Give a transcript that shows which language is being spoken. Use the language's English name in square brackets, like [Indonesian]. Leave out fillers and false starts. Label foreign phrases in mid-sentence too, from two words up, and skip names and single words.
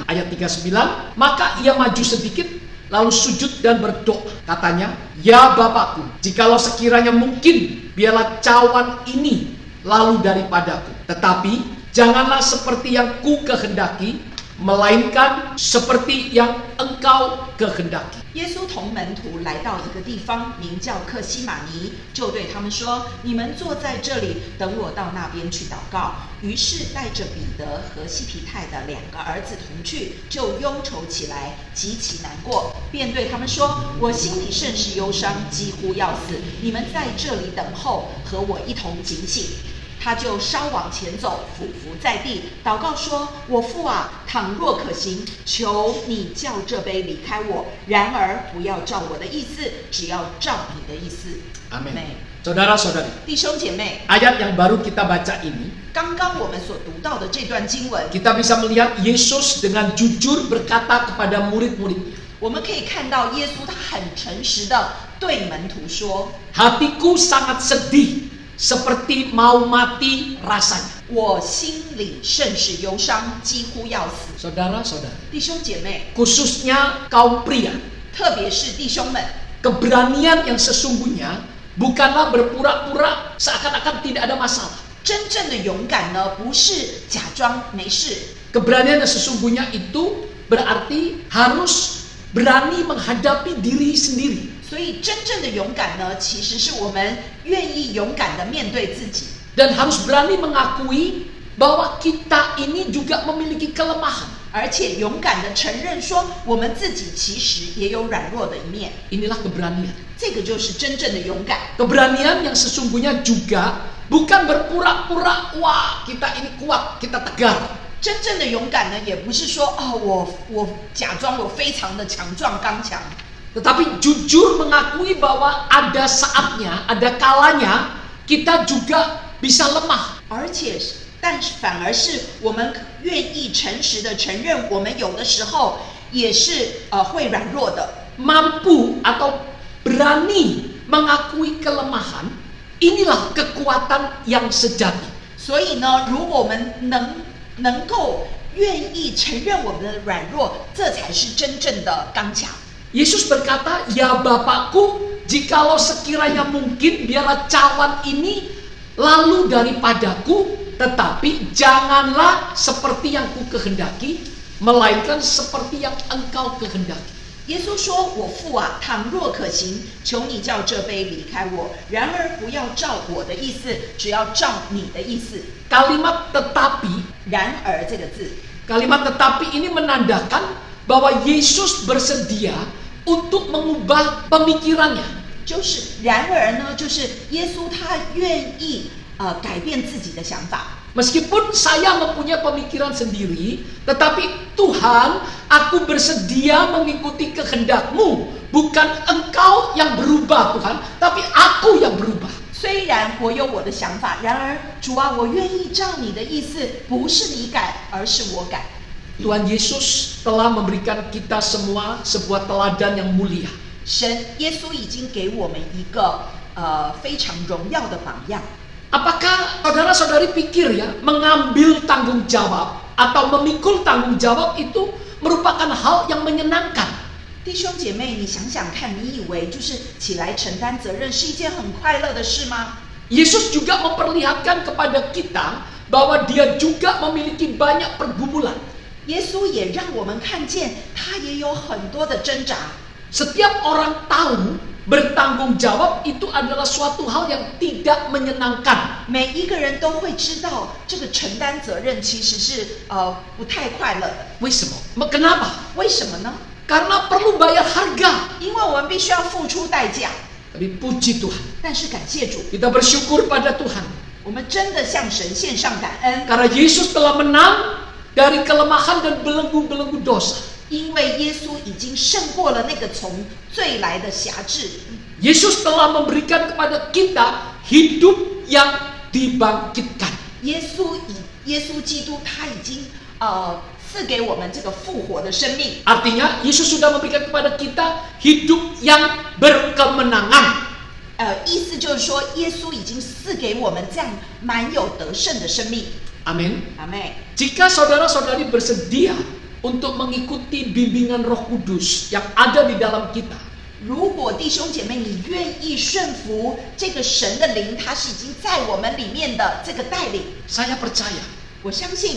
[Indonesian] Ayat 39, maka ia maju sedikit, lalu sujud dan berdoa. Katanya, ya Bapakku, jikalau sekiranya mungkin, biarlah cawan ini lalu daripadaku. Tetapi janganlah seperti yang ku kehendaki, melainkan seperti yang engkau kehendaki. [Chinese] 耶稣同门徒来到一个地方，名叫客西马尼，就对他们说：“你们坐在这里，等我到那边去祷告。” 于是带着彼得和西庇太的2个儿子同去，就忧愁起来，极其难过，便对他们说：“我心里甚是忧伤，几乎要死。你们在这里等候，和我一同警醒。” 他就稍往前走，俯伏在地，祷告说：“我父啊，倘若可行，求你叫这杯离开我。然而不要照我的意思，只要照你的意思。” [Indonesian] Amin. Saudara-saudari, [Chinese] 弟兄姐妹， [Indonesian] ayat yang baru kita baca ini, [Chinese] 刚刚我们所读到的这段经文， [Indonesian] kita bisa melihat Yesus dengan jujur berkata kepada murid-muridnya, [Chinese] 我们可以看到耶稣他很诚实的对门徒说 [Indonesian] hatiku sangat sedih, seperti mau mati rasanya. [Chinese] 我心里甚是忧伤，几乎要死。 [Indonesian] Saudara-saudari, [Chinese] 弟兄姐妹， [Indonesian] khususnya kaum pria, [Chinese] 特别是弟兄们， [Indonesian] keberanian yang sesungguhnya bukanlah berpura-pura seakan-akan tidak ada masalah. [Chinese] 真正的勇敢呢，不是假装没事。 [Indonesian] Keberanian yang sesungguhnya itu berarti harus berani menghadapi diri sendiri. [Chinese] 所以真正的勇敢呢，其实是我们愿意勇敢的面对自己， [Indonesian] Dan harus berani mengakui bahwa kita ini juga memiliki kelemahan. [Chinese] 而且勇敢的承认说，我们自己其实也有软弱的一面。 [Indonesian] Inilah keberanian. [Chinese] 这个就是真正的勇敢。 [Indonesian] Keberanian yang sesungguhnya juga bukan berpura-pura, wah kita ini kuat, kita tegar. [Chinese] 真正的勇敢呢，也不是说我假装我非常的强壮刚强， [Indonesian] Tetapi jujur mengakui bahwa ada saatnya, ada kalanya kita juga bisa lemah. [Chinese] 但是反而是我们愿意诚实的承认，我们有的时候也是会软弱的。 [Indonesian] Mampu atau berani mengakui kelemahan, inilah kekuatan yang sejati. [Chinese] 所以呢，如果我们能够愿意承认我们的软弱，这才是真正的刚强。 [Indonesian] Yesus berkata, ya Bapakku, jikalau sekiranya mungkin, biarlah cawan ini lalu daripadaku, tetapi janganlah seperti yang ku kehendaki, melainkan seperti yang engkau kehendaki. [Chinese] 耶稣说：“我父啊，倘若可行，求你叫这杯离开我；然而不要照我的意思，只要照你的意思。” [Indonesian] Kalimat tetapi, [Chinese] 然而这个字， [Indonesian] kalimat tetapi ini menandakan bahwa Yesus bersedia untuk mengubah pemikirannya. [Chinese] 就是然而呢，就是耶稣他愿意改变自己的想法。 [Indonesian] Meskipun saya mempunyai pemikiran sendiri, tetapi Tuhan, aku bersedia mengikuti kehendak-Mu. Bukan engkau yang berubah Tuhan, tapi aku yang berubah. [Chinese] 虽然我有我的想法，然而主啊，我愿意照你的意思，不是你改，而是我改。 [Indonesian] Tuhan Yesus telah memberikan kita semua sebuah teladan yang mulia. [Chinese] 耶稣已经给我们一个非常荣耀的榜样。 [Indonesian] Apakah saudara-saudari pikir ya, mengambil tanggung jawab atau memikul tanggung jawab itu merupakan hal yang menyenangkan? [Chinese] 弟兄姐妹，你想想看，你以为就是起来承担责任是一件很快乐的事吗？ [Indonesian] Yesus juga memperlihatkan kepada kita bahwa dia juga memiliki banyak pergumulan. [Chinese] 耶稣也让我们看见，他也有很多的挣扎。 [Indonesian] Setiap orang tahu bertanggung jawab itu adalah suatu hal yang tidak menyenangkan. [Chinese] 每一个人都会知道，这个承担责任其实是不太快乐的。 [Indonesian] Kenapa? [Chinese] 为什么呢？ [Indonesian] Karena perlu bayar harga. [Chinese] 因为我们必须要付出代价。 [Indonesian] Tapi puji Tuhan, [Chinese] 但是感谢主， [Indonesian] kita bersyukur pada Tuhan. [Chinese] 我们真的向神献上感恩， [Indonesian] Karena Yesus telah menang dari kelemahan dan belenggu-belenggu dosa. [Chinese] 因为耶稣已经胜过了那个从罪来的辖制。 [Indonesian] Yesus telah memberikan kepada kita hidup yang dibangkitkan. [Chinese] 耶稣基督他已经赐给我们这个复活的生命。 [Indonesian] Artinya Yesus sudah memberikan kepada kita hidup yang berkemenangan. [Chinese] 意思就是说，耶稣已经赐给我们这样满有得胜的生命。 [Indonesian] Amin. [Chinese] 阿妹， [Indonesian] Jika saudara-saudari bersedia untuk mengikuti bimbingan Roh Kudus yang ada di dalam kita, [Chinese] 如果弟兄姐妹你愿意顺服这个神的灵，他是已经在我们里面的这个带领， [Indonesian] saya percaya [Chinese] 我相信